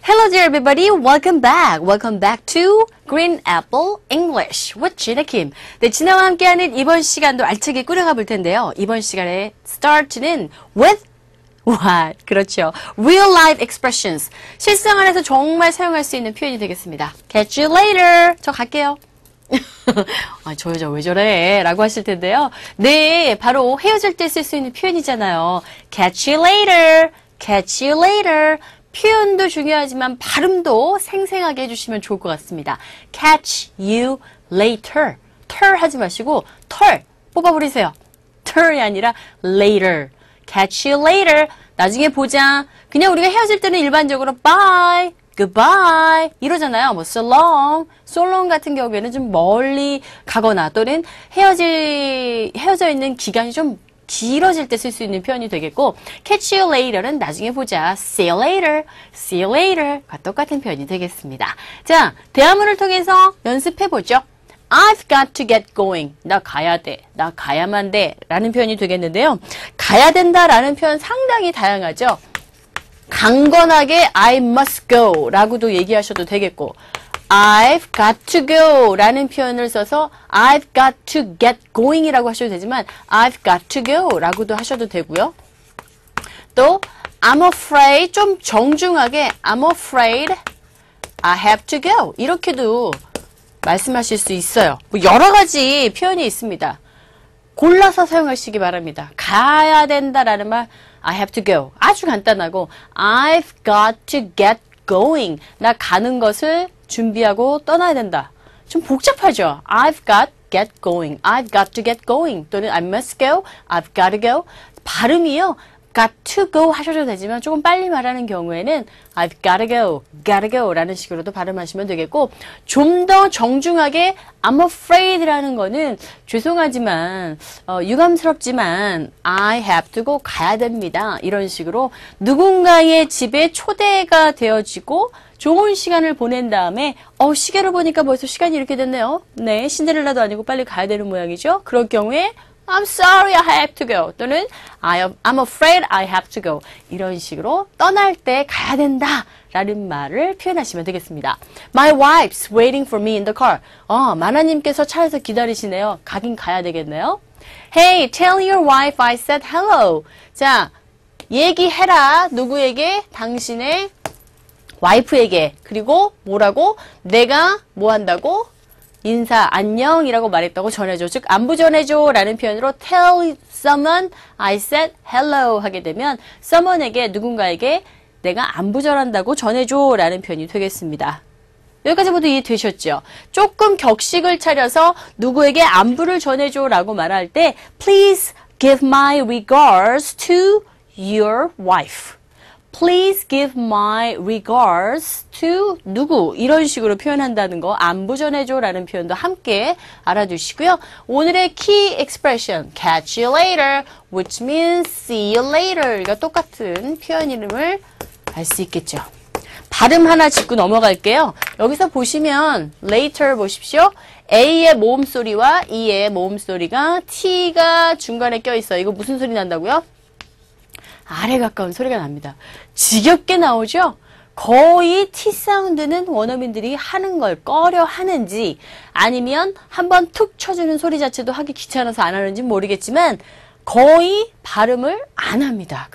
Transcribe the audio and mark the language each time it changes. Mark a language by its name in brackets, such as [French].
[English] there everybody, welcome back. Welcome back to Green Apple English with Gina Kim. [Korean] 네, 진아와 함께하는 이번 시간도 알차게 꾸려가 볼 텐데요. 이번 시간의 start는 [English] with what? 그렇죠. Real life expressions. [Korean] 실생활에서 정말 사용할 수 있는 표현이 되겠습니다. [English] Catch you later. [Korean] 저 갈게요. 아, 저 여자 왜 저래? 라고 하실 텐데요. 네, 바로 헤어질 때 쓸 수 있는 표현이잖아요. [English] Catch you later. Catch you later. [Korean] 표현도 중요하지만 발음도 생생하게 해주시면 좋을 것 같습니다. [English] Catch you later. [Korean] 털 하지 마시고 털 뽑아버리세요. 털이 아니라 later. [English] Catch you later. [Korean] 나중에 보자. 그냥 우리가 헤어질 때는 일반적으로 bye, goodbye 이러잖아요. 뭐 so long, so long 같은 경우에는 좀 멀리 가거나 또는 헤어져 있는 기간이 좀 길어질 때 쓸 수 있는 표현이 되겠고 [English] catch you later [Korean] 는 나중에 보자. [English] see you later, see you later [Korean] 과 똑같은 표현이 되겠습니다. 자, 대화문을 통해서 연습해보죠. [English] I've got to get going. [Korean] 나 가야 돼. 나 가야만 돼. 라는 표현이 되겠는데요. 가야 된다 라는 표현 상당히 다양하죠. 강건하게 [English] I must go [Korean] 라고도 얘기하셔도 되겠고 [English] I've got to go [Korean] 라는 표현을 써서 [English] I've got to get going [Korean] 이라고 하셔도 되지만 I've got to go 라고도 하셔도 되고요. 또 I'm afraid 좀 정중하게 [English] I'm afraid I have to go [Korean] 이렇게도 말씀하실 수 있어요. 뭐 여러 가지 표현이 있습니다. 골라서 사용하시기 바랍니다. 가야 된다라는 말 [English] I have to go [Korean] 아주 간단하고 [English] I've got to get going [Korean] 나 가는 것을 준비하고 떠나야 된다. 좀 복잡하죠. [English] I've got get going. I've got to get going. 또는 I must go. I've got to go. [Korean] 발음이요. [English] got to go [Korean] 하셔도 되지만 조금 빨리 말하는 경우에는 [English] I've got to go. [Korean] gotta go 라는 식으로도 발음하시면 되겠고 좀 더 정중하게 I'm afraid 라는 거는 죄송하지만 유감스럽지만 [English] I have to go [Korean] 가야 됩니다. 이런 식으로 누군가의 집에 초대가 되어지고 좋은 시간을 보낸 다음에 시계를 보니까 벌써 시간이 이렇게 됐네요. 네, 신데렐라도 아니고 빨리 가야 되는 모양이죠. 그럴 경우에 [English] I'm sorry, I have to go. [Korean] 또는 [English] I'm afraid I have to go. [Korean] 이런 식으로 떠날 때 가야 된다 라는 말을 표현하시면 되겠습니다. [English] My wife's waiting for me in the car. [Korean] 마나님께서 차에서 기다리시네요. 가긴 가야 되겠네요. [English] Hey, tell your wife I said hello. [Korean] 자, 얘기해라. 누구에게? 당신의 와이프에게. 그리고 뭐라고? 내가 뭐 한다고? 인사, 안녕이라고 말했다고 전해줘. 즉, 안부 전해줘 라는 표현으로 [English] tell someone I said hello [Korean] 하게 되면 someone에게, 누군가에게 내가 안부 전한다고 전해줘 라는 표현이 되겠습니다. 여기까지 모두 이해되셨죠? 조금 격식을 차려서 누구에게 안부를 전해줘 라고 말할 때 [English] Please give my regards to your wife. Please give my regards to [Korean] 누구 이런 식으로 표현한다는 거 안부 전해줘 라는 표현도 함께 알아두시고요. 오늘의 [English] key expression catch you later which means see you later [Korean] 이가 똑같은 표현 이름을 알 수 있겠죠. 발음 하나 짚고 넘어갈게요. 여기서 보시면 later 보십시오. A의 모음 소리와 E의 모음 소리가 T가 중간에 껴있어요. 이거 무슨 소리 난다고요? 아래 가까운 소리가 납니다. 지겹게 나오죠? 거의 T 사운드는 원어민들이 하는 걸 꺼려 하는지 아니면 한번 툭 쳐주는 소리 자체도 하기 귀찮아서 안 하는지 모르겠지만 거의 발음을 안 합니다.